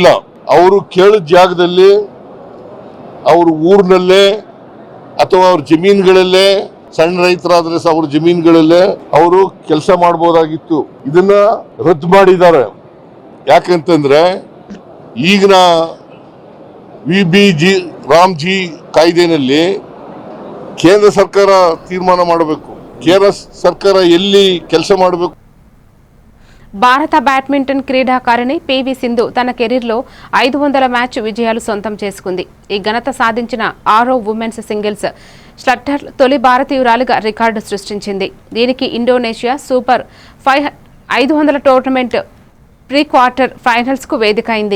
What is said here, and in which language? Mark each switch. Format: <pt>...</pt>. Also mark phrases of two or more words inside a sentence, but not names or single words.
<kn>ಅವರು ಕೇಳಿದ ಜಾಗದಲ್ಲಿ, ಅವ್ರ ಊರಿನಲ್ಲೇ ಅಥವಾ ಅವ್ರ ಜಮೀನುಗಳಲ್ಲೇ, ಸಣ್ಣ ರೈತರಾದ್ರೆ ಅವ್ರ ಜಮೀನುಗಳಲ್ಲೇ ಅವರು ಕೆಲಸ ಮಾಡಬಹುದಾಗಿತ್ತು. ಇದನ್ನ ರದ್ದು ಮಾಡಿದ್ದಾರೆ. ಯಾಕಂತಂದ್ರೆ ಈಗಿನ VBG ರಾಮ್ಜಿ ಕಾಯ್ದೆನಲ್ಲಿ ಕೇಂದ್ರ ಸರ್ಕಾರ ತೀರ್ಮಾನ ಮಾಡಬೇಕು. ಕೇಂದ್ರ ಸರ್ಕಾರ ಎಲ್ಲಿ ಕೆಲಸ ಮಾಡಬೇಕು.</kn> <te>భారత బ్యాడ్మింటన్ క్రీడాకారిణి పివి సింధు తన కెరీర్లో 500 మ్యాచ్ విజయాలు సొంతం చేసుకుంది. ఈ ఘనత సాధించిన 6వ</te> <en>women's singles shuttler</en> <te>తొలి భారతీయురాలిగా రికార్డు సృష్టించింది. దీనికి ఇండోనేషియా సూపర్ 500 టోర్నమెంట్</te> <en>pre quarter finals</en> <te>కు వేదిక అయింది.</te>